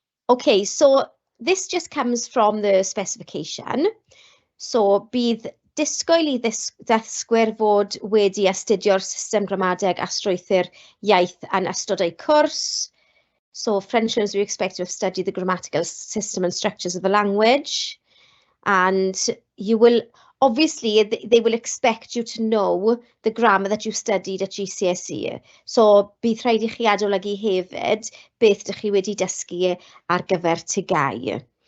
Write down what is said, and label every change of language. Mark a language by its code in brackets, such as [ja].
[en] Okay, so this just comes from the specification. [cy] So, bydd disgwyl I ddysgwyr fod wedi astudio'r system gramadeg a strwythur iaith yn ystod eu cwrs. [en] So French learners are expected to have studied the grammatical system and structures of the language. And you will, obviously, they will expect you to know the grammar that you studied at GCSE. [cy] So bydd rhaid I chi adolygu hefyd beth dych chi wedi dysgu ar gyfer tygau.